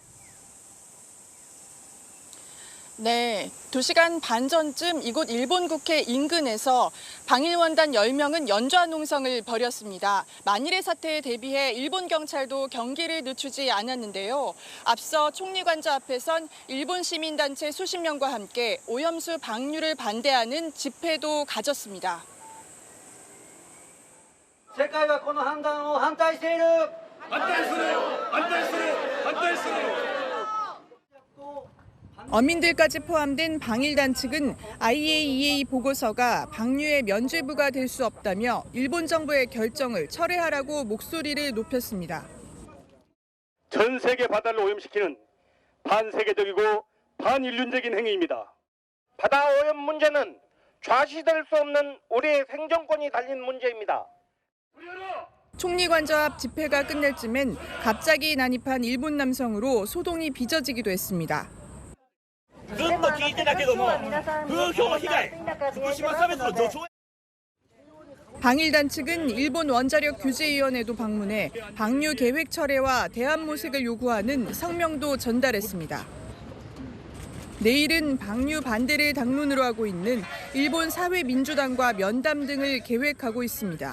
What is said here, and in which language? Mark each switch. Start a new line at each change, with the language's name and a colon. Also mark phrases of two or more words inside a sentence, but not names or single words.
Korean: 네, 2시간 반 전쯤 이곳 일본 국회 인근에서 방일원단 10명은 연좌 농성을 벌였습니다. 만일의 사태에 대비해 일본 경찰도 경기를 늦추지 않았는데요. 앞서 총리 관저 앞에선 일본 시민단체 수십 명과 함께 오염수 방류를 반대하는 집회도 가졌습니다.
Japanese: 世界はこの判断を反対している。反対する。反対する。反対する。
Korean: 어민들까지 포함된 방일단 측은 IAEA 보고서가 방류의 면죄부가 될 수 없다며 일본 정부의 결정을 철회하라고 목소리를 높였습니다. 전 세계 바다를 오염시키는 반세계적이고 반인륜적인 행위입니다. 바다 오염 문제는 좌시될 수 없는 우리의 생존권이 달린 문제입니다. 총리 관저 앞 집회가 끝날 쯤엔 갑자기 난입한 일본 남성으로 소동이 빚어지기도 했습니다.
Japanese: ずっと聞いてたけども、風評被害、福島差別の助長。
Korean: 방일단 측은 일본 원자력 규제위원회도 방문해 방류 계획 철회와 대안 모색을 요구하는 성명도 전달했습니다. 내일은 방류 반대를 당론으로 하고 있는 일본 사회민주당과 면담 등을 계획하고 있습니다.